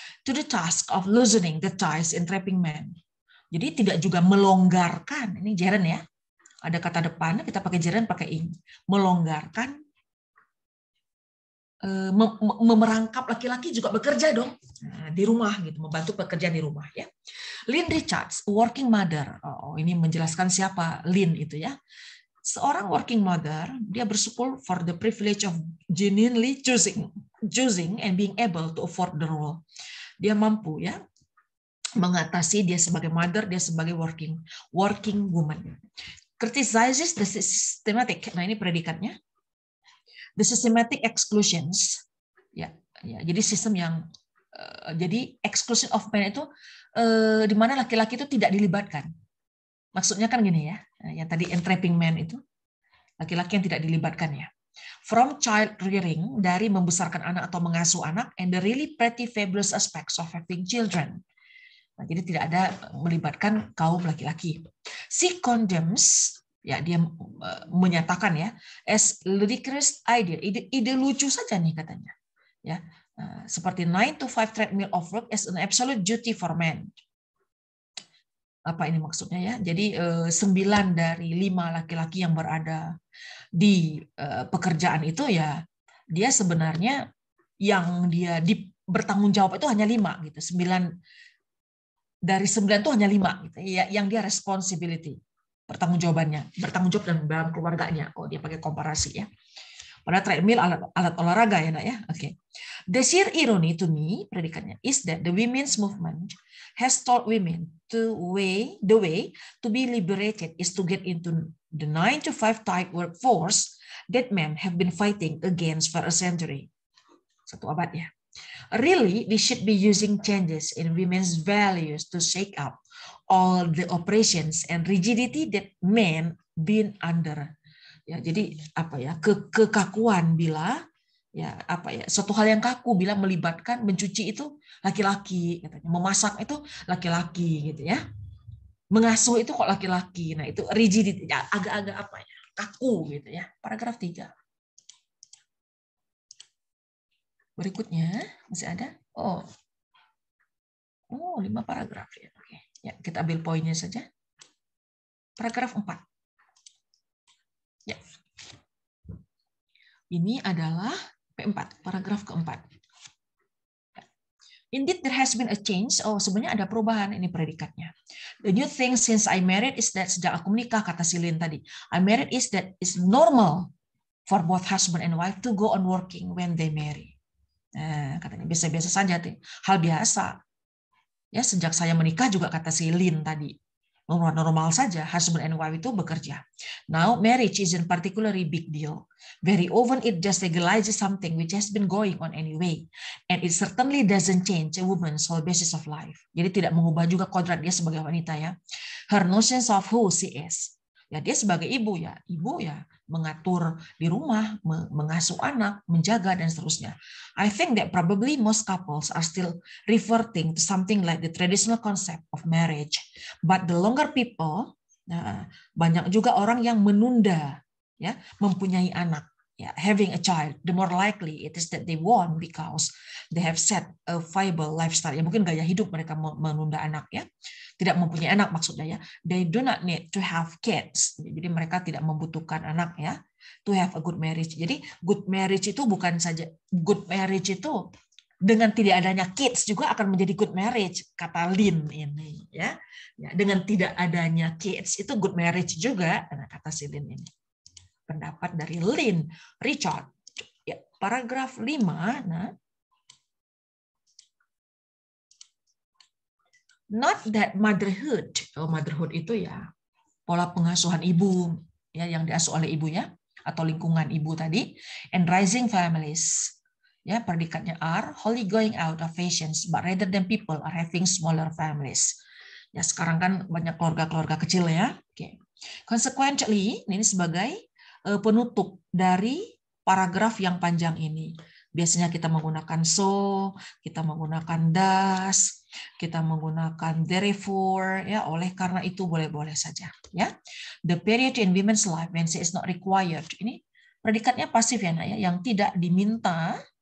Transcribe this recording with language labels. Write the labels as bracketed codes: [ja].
[en] To the task of loosening the ties entrapping men. Jadi tidak juga melonggarkan. Ini gerund ya. [id] Ada kata depan, kita pakai gerund, pakai ing. Melonggarkan, memerangkap laki-laki juga bekerja dong. Nah, di rumah gitu, membantu pekerjaan di rumah ya. [en] Lynn Richards, working mother. [id] Oh, ini menjelaskan siapa Lynn itu ya. [en] Seorang working mother, dia bersyukur for the privilege of genuinely choosing and being able to afford the role. [id] Dia mampu ya mengatasi dia sebagai mother, dia sebagai working woman. [en] Criticizes the systematic. Nah, ini predikatnya. The systematic exclusions. [id] Ya, jadi sistem yang jadi exclusion of men itu di mana laki-laki itu tidak dilibatkan. Maksudnya kan gini ya, yang tadi entrapping man itu, laki-laki yang tidak dilibatkan ya. [en] From child rearing, dari membesarkan anak atau mengasuh anak, and the really pretty fabulous aspects of having children. [id] Nah, jadi tidak ada melibatkan kaum laki-laki. She condemns, ya dia menyatakan ya, as ludicrous idea, ide lucu saja nih katanya. [en] Ya, seperti 9 to 5 treadmill of work as an absolute duty for men. [id] Apa ini maksudnya ya? Jadi 9 dari 5 laki-laki yang berada di pekerjaan itu ya dia sebenarnya yang dia bertanggung jawab itu hanya 5 gitu. 9 dari 9 itu hanya 5 gitu. Ya, yang dia responsibility, bertanggung jawab dalam keluarganya. Oh, dia pakai komparasi ya. Pada treadmill alat olahraga ya, Nak ya. Oke. [en] The sheer irony to me, predikatnya, is that the women's movement has taught women the way to be liberated is to get into the 9 to 5 type workforce that men have been fighting against for a century. 1 abad ya. Really, we should be using changes in women's values to shake up all the oppressions and rigidity that men been under. [id] Ya, jadi apa ya, kekakuan bila ya apa ya, suatu hal yang kaku bila melibatkan mencuci itu laki-laki katanya, memasak itu laki-laki gitu ya. Mengasuh itu kok laki-laki. Nah, itu rigidity ya, agak-agak apa ya, kaku gitu ya. Paragraf 3. Berikutnya masih ada? Oh, 5 paragraf ya. Oke, ya kita ambil poinnya saja. Paragraf 4. Ya. Ini adalah P4, paragraf keempat. [en] Indeed, there has been a change. [id] Oh, sebenarnya ada perubahan, ini predikatnya. [en] The new thing since I married is that, sejak aku menikah, kata Silin tadi, I married is that it's normal for both husband and wife to go on working when they marry. [id] Nah, katanya biasa-biasa saja, hal biasa. Ya, sejak saya menikah juga, kata si Lin tadi, normal saja husband and wife itu bekerja. [en] Now marriage isn't particularly big deal. Very often it just legalizes something which has been going on anyway, and it certainly doesn't change a woman's whole basis of life. [id] Jadi tidak mengubah juga kodrat dia sebagai wanita ya. [en] Her notions of who she is. [id] Ya, dia sebagai ibu ya mengatur di rumah, mengasuh anak, menjaga dan seterusnya. [en] I think that probably most couples are still reverting to something like the traditional concept of marriage. [id] But the longer people, banyak juga orang yang menunda ya mempunyai anak. [en] Ya, having a child, the more likely it is that they won't because they have set a viable lifestyle. [id] Ya, mungkin gaya hidup mereka menunda anak ya. Tidak mempunyai anak maksudnya ya. [en] They do not need to have kids. [id] Jadi mereka tidak membutuhkan anak ya. To have a good marriage. Jadi good marriage itu bukan saja good marriage itu dengan tidak adanya kids juga akan menjadi good marriage, kata Lin ini ya. Ya, dengan tidak adanya kids itu good marriage juga, kata si Lin ini. Pendapat dari Lin Richard. Ya, paragraf 5. [en] Nah, not that motherhood. [id] Motherhood itu ya pola pengasuhan ibu ya yang diasuh oleh ibu ya atau lingkungan ibu tadi, and raising families. [en] Ya, predikatnya are wholly going out of fashions, but rather than people are having smaller families. [id] Ya, sekarang kan banyak keluarga-keluarga kecil ya. Oke. Consequently, ini sebagai penutup dari paragraf yang panjang ini. Biasanya kita menggunakan so, kita menggunakan does, kita menggunakan therefore, ya, oleh karena itu boleh-boleh saja, ya. [en] The period in women's life when she is not required. [id] Ini predikatnya pasif ya, Nak, ya, yang tidak diminta.